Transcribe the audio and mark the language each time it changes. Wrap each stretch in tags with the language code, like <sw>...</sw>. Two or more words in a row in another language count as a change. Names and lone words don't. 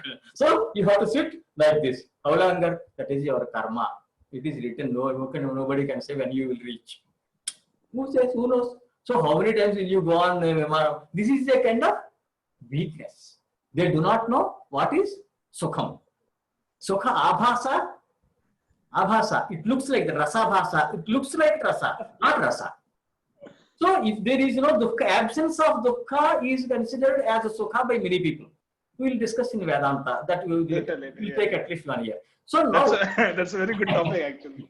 <en>So you have to sit like this. How longer? That is your karma. It is written. Nobody can say when you will reach. Who says? Who knows? So how many times will you go on? This is a kind of weakness. They do not know what is sukham.</en> <sa>Sukha abhasa.</sa> <en>It looks like the</en> <sa>rasa bhasa.</sa> <en>It looks like rasa, not rasa. So if there is no dukkha, absence of dukkha is considered as a sukha by many people. We will discuss in Vedanta. That will take at least 1 year. So now that's a very good topic actually.</en>